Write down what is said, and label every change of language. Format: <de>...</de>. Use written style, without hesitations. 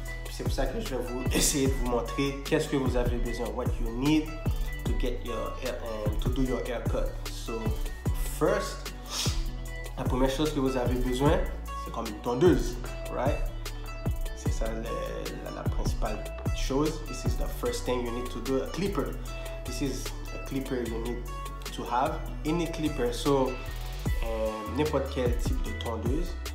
<fr>C'est pour ça que je vais essayer de vous montrer qu'est-ce que vous avez besoin,</fr> <en>what you need to get your to do your haircut. So first,</en> <fr>la première chose que vous avez besoin, c'est comme une tondeuse, right? C'est ça la principale chose.</fr> <en>This is the first thing you need to do. A clipper. This is a clipper you need to have. Any clipper.</en> <fr>So n'importe quel type de tondeuse.</fr>